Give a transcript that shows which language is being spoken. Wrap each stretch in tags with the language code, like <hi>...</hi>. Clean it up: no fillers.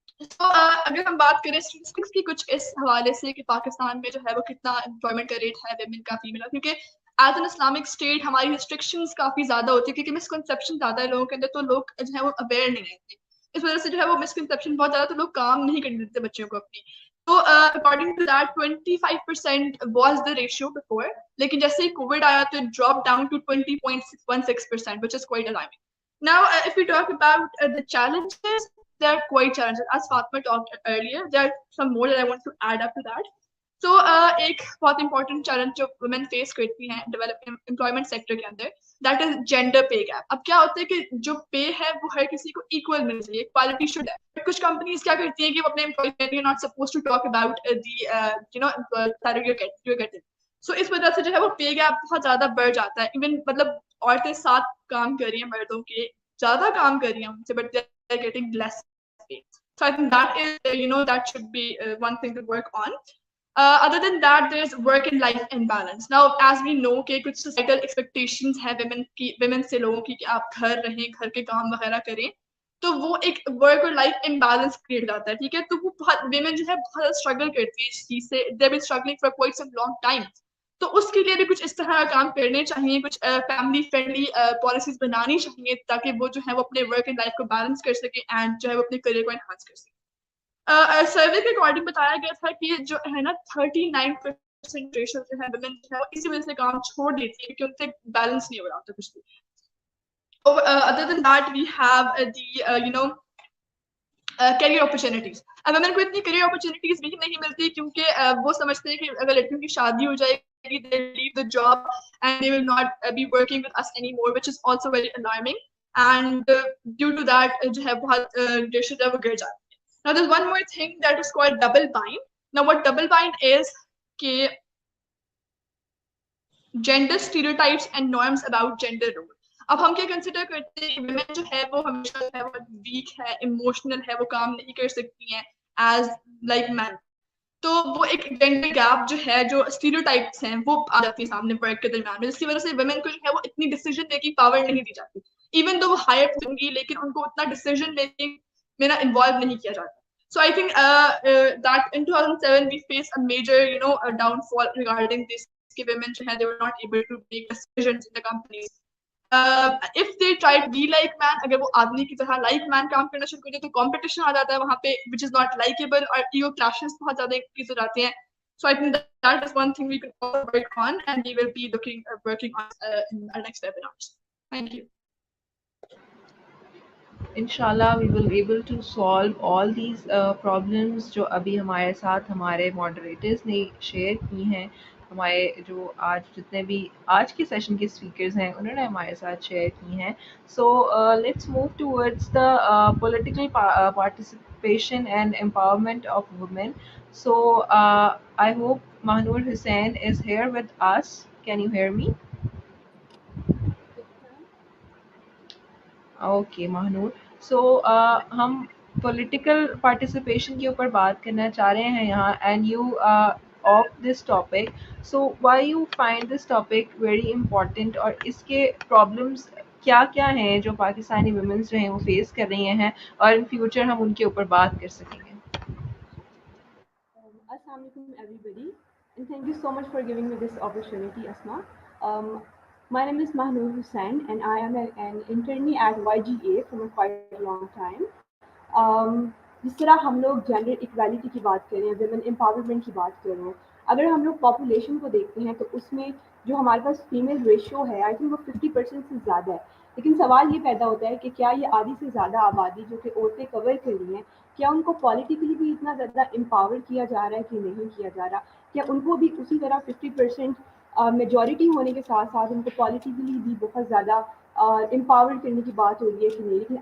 <ur>تو اگر ہم بات کریں اسٹیٹسٹکس کی کچھ اس حوالے سے کہ پاکستان میں جو ہے وہ کتنا امپلائمنٹ کا ریٹ ہے ویمن کا فیمل کا، کیونکہ</ur> <en>as an Islamic state</en> <ur>ہماری ریسٹرکشنز کافی زیادہ ہوتی ہے کیونکہ مسکنسیپشن زیادہ ہے لوگوں کے اندر، تو لوگ جو ہے وہ اویئر نہیں رہتے، اس وجہ سے جو ہے وہ مسکنسیپشن بہت زیادہ، تو لوگ کام نہیں کرنے دیتے بچوں کو اپنی.</ur> <en>تو according to that 25% was the ratio before,</en> <ur>لیکن جیسے ہی کووڈ آیا تو</ur> <en>Drop down to 20.16%, which is quite alarming. Now, if we talk about the challenges, there are quite challenges. As Fatma talked earlier, there are some more that I want to add up to that.</en> <ur>So, ایک بہت important challenge جو women face کرتی ہیں development employment sector کے اندر،</ur> <en>That is gender pay gap.</en> <ur>اب کیا ہوتا ہے کہ جو پے ہے وہ ہر کسی کو ایکول ملنا چاہیے، اکوالٹی شوڈ ہے، کچھ کمپنیز کیا کرتی ہیں کہ وہ اپنے employees</ur> <en>are not supposed to talk about the salary you're getting.</en> <ur>So اس وجہ سے جو ہے وہ پے گیپ بہت زیادہ بڑھ جاتا ہے. ایون مطلب عورتیں ساتھ کام کر رہی ہیں مردوں کے زیادہ کام کر رہی ہیں ان سے,</ur> <en>but they are getting less pay. So I think that is that should be one thing to work on. Other than that, there's work and life imbalance.</en> <ur>Now,</ur> <en>as we know</en> <ur>کہ کچھ societal expectations ہیں women سے لوگوں کی کہ آپ گھر رہیں, گھر کے کام وغیرہ کریں, تو وہ ایک ورک اور لائف امبیلنس کریٹ کرتا ہے. ٹھیک ہے, تو وہ بہت ویمن جو ہے بہت اسٹرگل کرتی ہے اس چیز سے.</ur> <en>They been struggling for quite some long time.</en> <ur>تو اس کے لیے بھی کچھ اس طرح کا کام کرنے چاہیے, کچھ فیملی فرینڈلی پالیسیز بنانی چاہیے تاکہ وہ جو ہے وہ اپنے ورک اینڈ لائف کو بیلنس کر سکے اینڈ جو ہے وہ اپنے کریئر کو انہانس کر سکے. سروے کے اکارڈنگ بتایا گیا تھا کہ جو ہے نا 39% ریشو جو ہے ویمن جو ہے وہ اسی وجہ سے کام چھوڑ دیتی ہے کیونکہ ان سے بیلنس نہیں ہو رہا ہوتا کچھ بھی.</ur> <en>Other than that, we have the career opportunities.</en> <ur>اب women کو اتنی career opportunities بھی نہیں ملتی کیونکہ وہ سمجھتے ہیں کہ اگر لڑکیوں کی شادی ہو جائے گی</ur> <en>they will leave the job and they will not be working with us anymore, which is also very alarming. And due to that</en> <ur>جو ہے بہت ratio جو ہے وہ گر جاتی ہے.</ur> <en>Now there's one more thing that is called double bind. Now what double bind is کہ gender stereotypes and norms about gender role.</en> <ur>اب ہم کیا کنسیڈر کرتے ہیں کہ ویمن جو ہے وہ ہمیشہ جو ہے وہ ویک ہے, ایموشنل ہے, وہ کام نہیں کر سکتی ہیں ایز لائک مین. تو وہ ایک جینڈر گیپ جو ہے, جو اسٹیریوٹائپس ہیں وہ آ جاتی ہے سامنے ورک کے درمیان میں, جس کی وجہ سے ویمن کو جو ہے وہ اتنی ڈیسیژن میکنگ پاور نہیں دی جاتی. ایون دو وہ ہائر ہوں گی لیکن ان کو اتنا ڈیسیژن میکنگ میں نا انوالو نہیں کیا جاتا.</ur> <en>So I think that in 2007 we faced a major downfall regarding this. Women they were not able to make decisions in the companies. If they try to be like man,</en> <ur>اگر وہ آدمی کی طرح like man کام کرنا شروع کر دے تو competition آ جاتا ہے وہاں پہ,</ur> <en>which is not likable,</en> <ur>اور ego clashes بہت زیادہ انکریز ہو جاتے ہیں.</ur> <en>So I think that is one thing we can all work on and we will be working on in our next webinars. Thank you.</en> <ur>Inshallah</ur> <en>we will be able to solve all these problems</en> <ur>جو ابھی ہمارے ساتھ ہمارے moderators نے share کی ہیں, ہمارے جو آج جتنے بھی آج کے سیشن کے اسپیکرز ہیں انہوں نے ہمارے ساتھ شیئر کی ہیں.</ur> <en>So let's move towards the political participation and empowerment of women. So I hope Mahnoor Hussain is here with us. Can you hear me? Okay Mahnoor.</en> <ur>سو ہم پولیٹیکل پارٹیسپیشن کے اوپر بات کرنا چاہ رہے ہیں یہاں,</ur> <en>And you of this topic. So why you find this topic very important,</en> <ur>اور اس کے پرابلمس کیا کیا ہیں جو پاکستانی ویمنس جو ہیں وہ فیس کر رہی ہیں, اور ان فیوچر ہم ان کے اوپر بات کر سکیں گے.</ur> <en>Assalamu alaikum everybody, and thank you so much for giving me this opportunity, Asma. My name is Mahnoor Hussain and I am an internee at YGA from a quite long time.</en> <ur>جس طرح ہم لوگ gender equality کی بات کر رہے ہیں, women empowerment کی بات کر رہے ہیں, اگر ہم لوگ پاپولیشن کو دیکھتے ہیں تو اس میں جو ہمارے پاس فیمیل ریشو ہے آئی تھنک وہ 50% سے زیادہ ہے. لیکن سوال یہ پیدا ہوتا ہے کہ کیا یہ آدھی سے زیادہ آبادی جو کہ عورتیں کور کر رہی ہیں, کیا ان کو پولیٹیکلی بھی اتنا زیادہ امپاور کیا جا رہا ہے کہ نہیں کیا جا رہا, کیا ان کو بھی اسی طرح 50% میجورٹی ہونے کے ساتھ ساتھ ان کو پولیٹیکلی بھی بہت زیادہ امپاور کرنے کی بات ہو رہی ہے کہ نہیں.</ur>